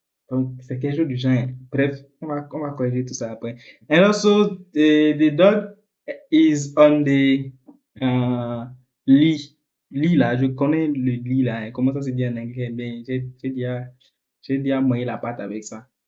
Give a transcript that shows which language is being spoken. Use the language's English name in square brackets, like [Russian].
[French] Donc, c'est quelque chose du genre. Bref, on va corriger tout ça après. [English] And also, the dog is on the lit. [French] Lit là, je connais le lit là. Hein. Comment ça se dit en anglais? Ben, j'ai déjà mouillé la pâte avec ça.